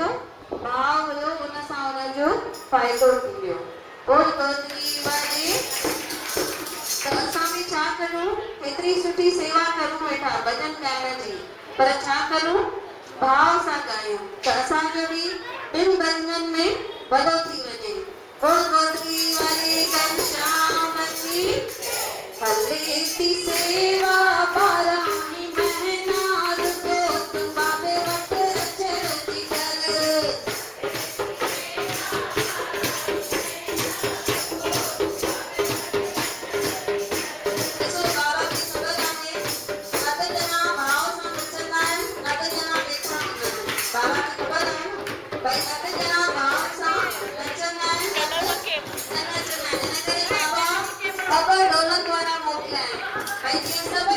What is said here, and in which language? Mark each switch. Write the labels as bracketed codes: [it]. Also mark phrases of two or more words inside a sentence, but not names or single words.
[sd] भाव हुयो, उन सां हुनजो फ़ाइदो थी वियो। बोल गोदरी वारी। त असां बि छा करूं? हेतिरी सुठी सेवा करूं वेठा भॼन ॻाइण जी, पर छा करूं? भाव सां ॻायूं त असांजो बि 2 भॼननि में भलो थी वञे। बोल गोदरी वारी घनश्याम जी हले थी सेवा पाराणी महना रुको तुम बाबे वट अचरजी कर। ॾिसो बाबा जी सुबह आहे, 9 ॼणा भाव सां नचंदा आहिनि, 9 ॼणा ॾेखारींदा आहिनि। बाबा खे ख़बर आहे न भई 9 ॼणा भाव सां नचंदा आहिनि, न नचंदा आहिनि, इन करे बाबा ख़बर ढोलक वारा मोकिलिया आहिनि भई जीअं